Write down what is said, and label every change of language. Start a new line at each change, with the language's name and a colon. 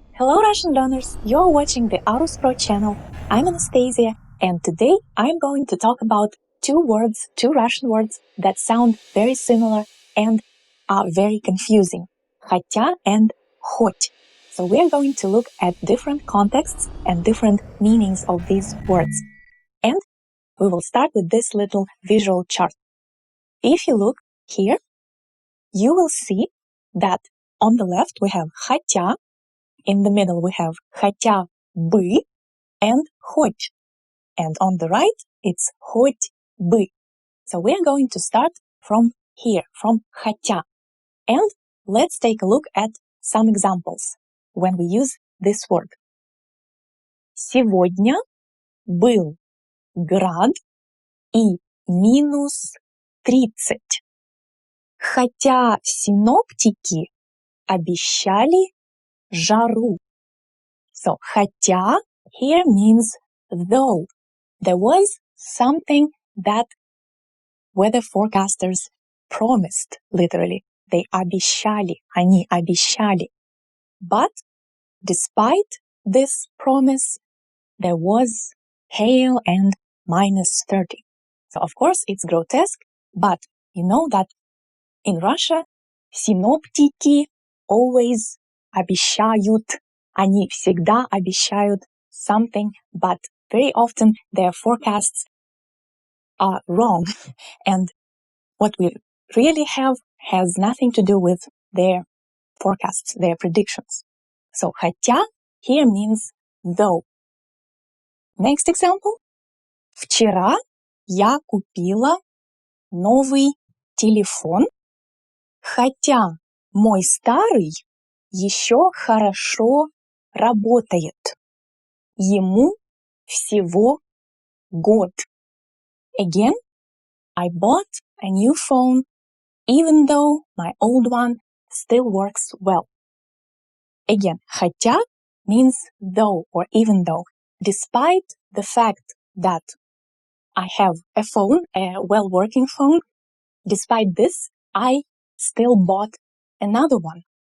English: Hello Russian learners, you're watching the ARusPro channel. I'm Anastasia, and today I'm going to talk about two Russian words that sound very similar and are very confusing.
Russian: ХОТЯ and ХОТЬ.
English: So we're going to look at different contexts and different meanings of these words. And we will start with this little visual chart. If you look here, you will see that on the left we have ХОТЯ, in the middle we have хотя бы and ХОТЬ. And on the right, it's ХОТЬ бы. So we're going to start from here, from ХОТЯ. And let's take a look at some examples when we use this word.
Russian: Сегодня был град и минус 30. Хотя синоптики обещали жару.
English: So, хотя here means though. There was something that weather forecasters promised, literally. They
Russian: обещали, они обещали.
English: But despite this promise, there was hail and minus 30. So, of course, it's grotesque, but you know that in Russia,
Russian: синоптики
English: always
Russian: обещают. Они всегда обещают
English: something, but very often their forecasts are wrong. And what we really have has nothing to do with their forecasts, their predictions. So, хотя here means though. Next example.
Russian: Вчера я купила новый телефон, хотя мой старый еще хорошо работает. Ему всего год.
English: Again, I bought a new phone, even though my old one still works well. Again, хотя means though or even though. Despite the fact that I have a phone, a well-working phone, despite this, I still bought another one.